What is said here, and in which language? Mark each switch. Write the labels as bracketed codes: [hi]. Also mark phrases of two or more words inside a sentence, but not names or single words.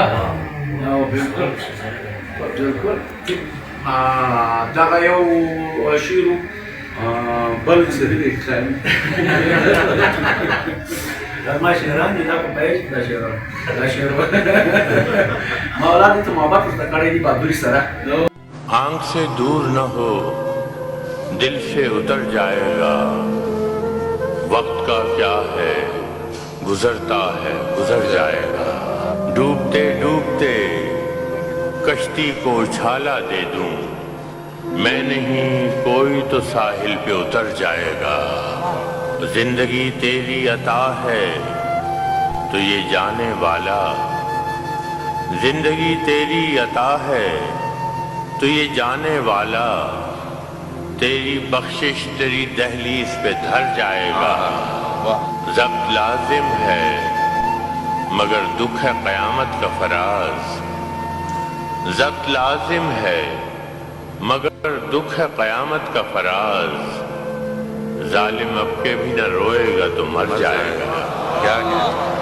[ps] بالکل. دغه یو شعر و. بل څه دی ما شعران دي، دا په پیل کې دا شعران دا شعر ما اولاد ته محبت ورته کړی دي بهادري سره. [ur] آنکھ سے دور نہ ہو دل سے اتر جائے گا، وقت کا کیا ہے گزرتا ہے گزر جائے گا، ڈوبتے ڈوبتے کشتی کو اچھالا دے دوں، میں نہیں کوئی تو ساحل پہ اتر جائے گا، زندگی تیری عطا ہے تو یہ جانے والا، زندگی تیری عطا ہے تو یہ جانے والا, تیری بخشش تیری دہلیز پہ دھر جائے گا, ضبط لازم ہے مگر دکھ ہے قیامت کا فراز، ضبط لازم ہے مگر دکھ ہے قیامت کا فراز، ظالم اب کے بھی نہ روئے گا تو مر جائے گا۔